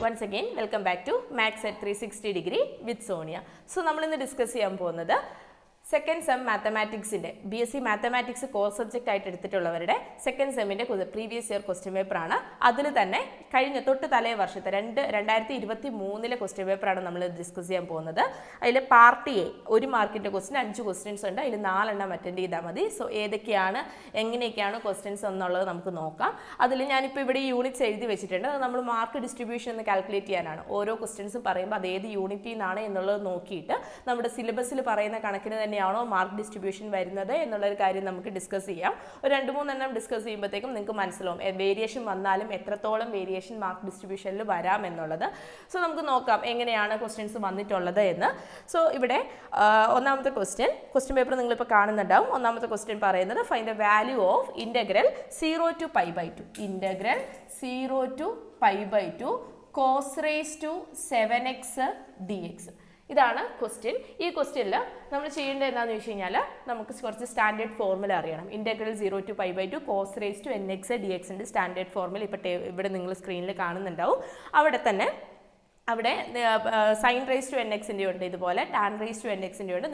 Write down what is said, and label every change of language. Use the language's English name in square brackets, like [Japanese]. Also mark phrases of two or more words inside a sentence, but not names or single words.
[English] again, welcome back to Maths at 360 degree with Sonia. So, we will discuss the second sem mathematics in BSc mathematics core subject second sem in previous year question paper [Malayalam] ആണ് അതിലെ തന്നെ കഴിഞ്ഞ തൊട്ടു തലേ വർഷത്തെ 2023 [English] question paper [Malayalam] ആണ് നമ്മൾ ഡിസ്കസ് ചെയ്യാൻ പോകുന്നത് അതിലെ [English] part A 1 mark [Malayalam] ഇൻ്റെ ക്വസ്റ്റ്യൻ 5 ക്വസ്റ്റ്യൻസ് ഉണ്ട് അതിലെ 4 എണ്ണം അറ്റൻഡ് ചെയ്താൽ മതി സോ ഏതൊക്കെയാണ് എങ്ങനെയാണ് ക്വസ്റ്റ്യൻസ് എന്നുള്ളത് നമുക്ക് നോക്കാം അതിലെ ഞാൻ ഇപ്പോ ഇവിടെ യൂണിറ്റ്സ് എഴുതി വെച്ചിട്ടുണ്ട് അത് നമ്മൾ [English] mark distribution [Malayalam] എന്ന് കാൽക്കുലേറ്റ് ചെയ്യാനാണ് ഓരോ ക്വസ്റ്റ്യൻസ് പറയുമ്പോ അത് ഏത് യൂണിറ്റിനാണ് എന്നുള്ളത് നോക്കീട്ട് നമ്മുടെ സിലബസിൽ പറയുന്ന കണക്കിനെ [English] mark distribution [Malayalam] വരുന്നത് എന്നുള്ളൊരു കാര്യം നമുക്ക് ഡിസ്കസ് ചെയ്യാം. ഒരു 2-3 എണ്ണം ഡിസ്കസ് ചെയ്യുമ്പോഴത്തേക്കും നിങ്ങൾക്ക് മനസ്സിലാവും വേരിയേഷൻ വന്നാലും എത്രത്തോളം വേരിയേഷൻ [English] mark distributionil [Malayalam] വരാം എന്നുള്ളത്. സോ നമുക്ക് നോക്കാം എങ്ങനെയാണ് ക്വസ്റ്റ്യൻസ് വന്നിട്ടുള്ളത് എന്ന്. സോ ഇവിടെ ഒന്നാമത്തെ [English] question paper [Malayalam] നിങ്ങളിപ്പോൾ കാണുന്നുണ്ടാവും. ഒന്നാമത്തെ ക്വസ്റ്റ്യൻ പറയുന്നത് [English] find the value of integral 0 to π/2 integral 0 to π/2 cos raised to 7x dx. [Malayalam] ഇതാണ് ക്വസ്റ്റ്യൻ. ഈ ക്വസ്റ്റ്യനിൽ നമ്മൾ ചെയ്യേണ്ടത് എന്താണെന്ന് വെച്ച് കഴിഞ്ഞാൽ നമുക്ക് കുറച്ച് [English] standard formula [Malayalam] അറിയണം. [English] integral 0 to π/2 cos raised to nx dxnte standard formula [Malayalam] ഇവിടെ നിങ്ങൾ സ്ക്രീനിൽ കാണുന്നുണ്ടാവും. അവിടെ [English] sine raise to n xinte [Malayalam] ഉണ്ട്, ഇതുപോലെ [English] tan raise to n xinte [Malayalam] ഉണ്ട്.